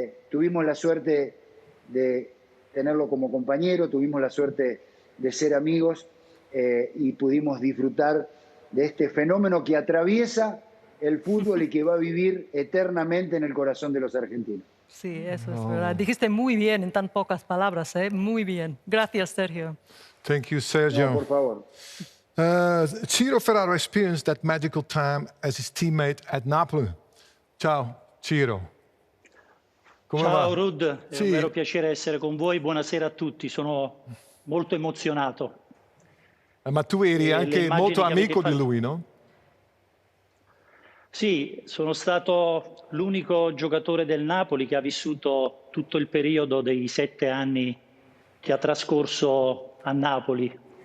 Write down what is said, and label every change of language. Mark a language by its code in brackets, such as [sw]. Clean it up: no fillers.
[es] Tuvimos la suerte de tenerlo como compañero, tuvimos la suerte de ser amigos y pudimos disfrutar de este fenómeno que atraviesa el fútbol y que va a vivir eternamente en el corazón de los argentinos. Sí, eso es verdad. Dijiste muy bien en tan pocas palabras, ¿eh? Muy bien. Gracias, Sergio. [en] Thank you, Sergio. [es] No, por favor. [en] Ciro Ferrara experienced that magical time as his teammate at Napoli. [it] Ciao, Ciro. Ciao Rud, è un vero piacere essere con voi. Buonasera a tutti, sono molto emozionato. Ma tu eri anche molto amico di lui, no? Sì, sono stato l'unico giocatore del Napoli che ha vissuto tutto il periodo dei 7 anni che ha trascorso a Napoli.